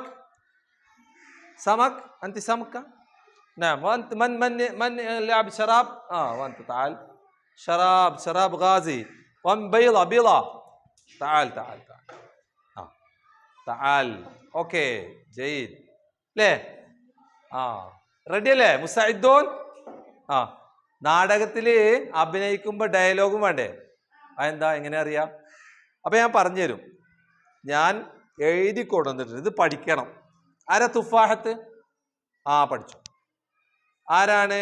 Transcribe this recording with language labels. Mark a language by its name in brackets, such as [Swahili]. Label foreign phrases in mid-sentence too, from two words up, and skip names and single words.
[Arabic] سمك أنت سمكة؟ نعم. وأنت من لعب شراب؟ وأنت تعال. شراب شراب غازي. ومن بيضة بيضة. تعال تعال تعال. تعال. أوكي جيد. ليه [Malayalam] റെഡി അല്ലേ [Arabic] മുസ്തഇദ്ദൂൻ? [Malayalam] നാടകത്തിൽ അഭിനയിക്കുമ്പോൾ ഡയലോഗും വേണ്ടേ? അതെന്താ എങ്ങനെ അറിയാം? അപ്പൊ ഞാൻ പറഞ്ഞുതരും. ഞാൻ എഴുതി കൊണ്ടുവന്നിട്ടുണ്ട്, ഇത് പഠിക്കണം. ആരാ തുഫാഹത്ത്? പഠിച്ചു. ആരാണ്?